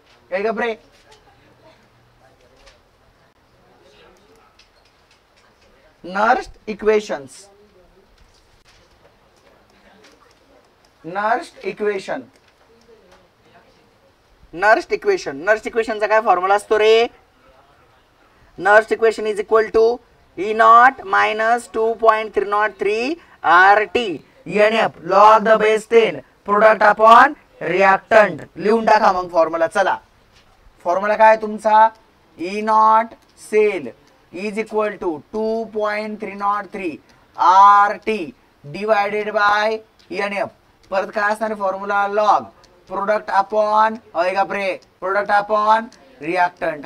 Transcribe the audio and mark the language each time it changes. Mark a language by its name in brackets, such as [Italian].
[Marathi] काय गप्रे, Nernst equations. Nernst equation, Nernst equation, Nernst इक्वेशनचा काय formula असतो रे. [English] Nernst equation is equal to E not minus 2.303 RT NF log the base 10 product upon reactant. [Marathi] लिहून टाका मग formula. चला, formula काय तुमचा, [English] E not cell is equal to 2.303 RT divided by NF. [Marathi] परत काय असणार formula, [English] Log product upon product upon reactant.